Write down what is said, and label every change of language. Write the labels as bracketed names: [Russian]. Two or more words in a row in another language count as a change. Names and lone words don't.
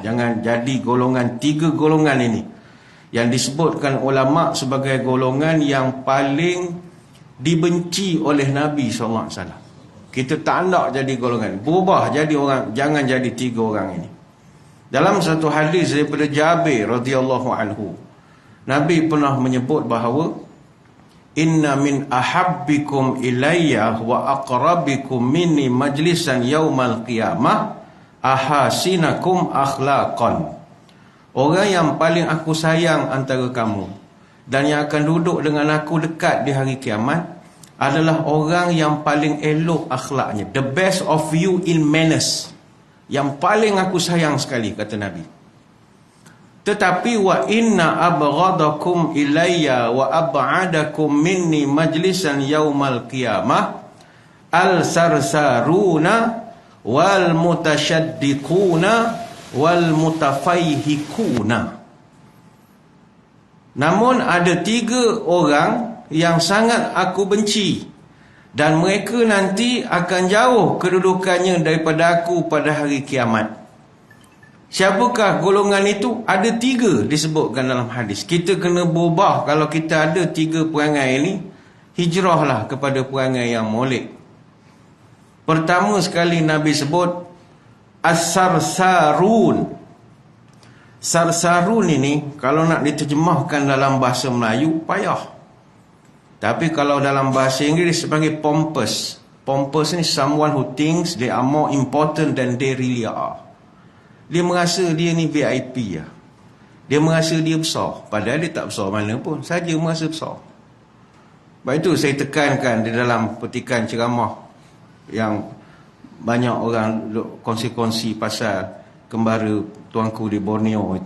[Malay] Jangan jadi golongan, 3 golongan ini yang disebutkan ulama' sebagai golongan yang paling dibenci oleh Nabi SAW. Kita tak nak jadi golongan. Berubah jadi orang. Jangan jadi 3 orang ini. Dalam satu hadis daripada Jabir [Arabic] رضي الله عنه, [Malay] Nabi pernah menyebut bahawa [Arabic] إن من أحبكم إلي وأقربكم مني مجلسا يوم القيامة أحاسنكم أخلاقا. [Malay] Orang yang paling aku sayang antara kamu dan yang akan duduk dengan aku dekat di hari kiamat adalah orang yang paling elok akhlaknya. [English] The best of you in manners. [Malay] Yang paling aku sayang sekali, kata Nabi. [Arabic] Tetapi وإن أبغضكم إلي وأبعدكم مني مجلسا يوم القيامة الثرثارون والمتشدقون والمتفيهقون. [Malay] Namun ada 3 orang yang sangat aku benci, dan mereka nanti akan jauh kedudukannya daripada aku pada hari kiamat. Siapakah golongan itu? Ada 3 disebutkan dalam hadis. Kita kena berubah. Kalau kita ada 3 perangai ini, hijrahlah kepada perangai yang molek. Pertama sekali Nabi sebut as-sarsarun. Sarsarun ini kalau nak diterjemahkan dalam bahasa Melayu payah. Tapi kalau dalam bahasa Inggeris sebagai pompous. Pompous ni [English] someone who thinks they are more important than they really are. [Malay] Dia merasa dia ni VIP lah. Dia merasa dia besar. Padahal dia tak besar mana pun. Saja merasa besar. Sebab itu saya tekankan di dalam petikan ceramah yang banyak orang kongsi-kongsi pasal kembara tuanku di Borneo itu.